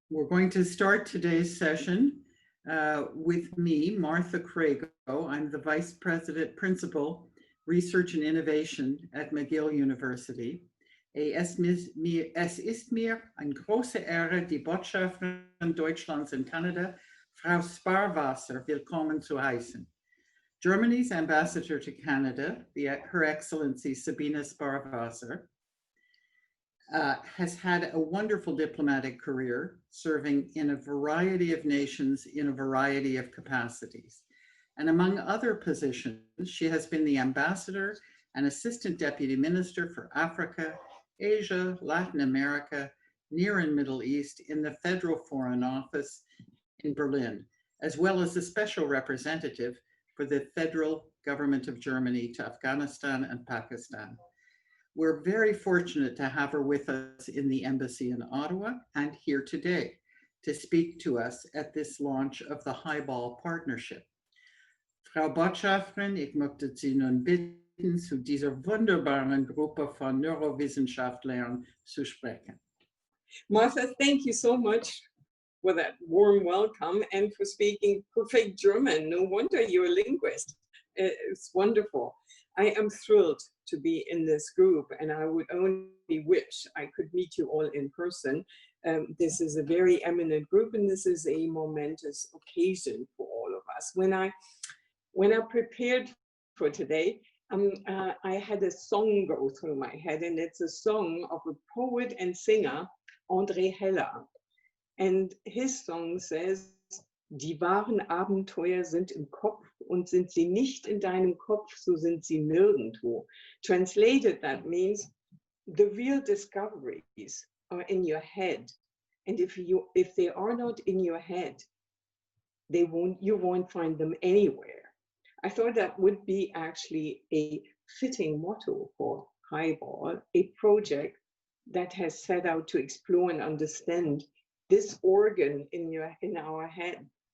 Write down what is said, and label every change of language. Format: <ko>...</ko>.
<en>We're going to start today's session with me, Martha Crago. I'm the Vice President Principal, Research and Innovation at McGill University.</en> <de>Es ist mir eine große Ehre, die Botschafterin Deutschlands in Canada, Frau Sparwasser, willkommen zu heißen.</de> <en>Germany's ambassador to Canada, Her Excellency Sabine Sparwasser, has had a wonderful diplomatic career serving in a variety of nations in a variety of capacities. And among other positions, she has been the ambassador and assistant deputy minister for Africa, Asia, Latin America, Near and Middle East in the Federal Foreign Office in Berlin, as well as the special representative for the federal government of Germany to Afghanistan and Pakistan. We're very fortunate to have her with us in the embassy in Ottawa and here today to speak to us at this launch of the HIBALL partnership.</en> <de>Frau Botschafterin, ich möchte Sie nun bitten, zu dieser wunderbaren Gruppe von Neurowissenschaftlern zu sprechen.</de> <en>Martha, thank you so much for that warm welcome and for speaking perfect German. No wonder you're a linguist. It's wonderful. I am thrilled to be in this group, and I would only wish I could meet you all in person. This is a very eminent group, and this is a momentous occasion for all of us. When I prepared for today, I had a song go through my head, and it's a song of a poet and singer, André Heller. And his song says, Die wahren Abenteuer sind im Kopf und sind sie nicht in deinem Kopf, so sind sie nirgendwo. Translated, that means the real discoveries are in your head. And if they are not in your head, you won't find them anywhere. I thought that would be actually a fitting motto for HIBALL, a project that has set out to explore and understand this organ in our head.</en>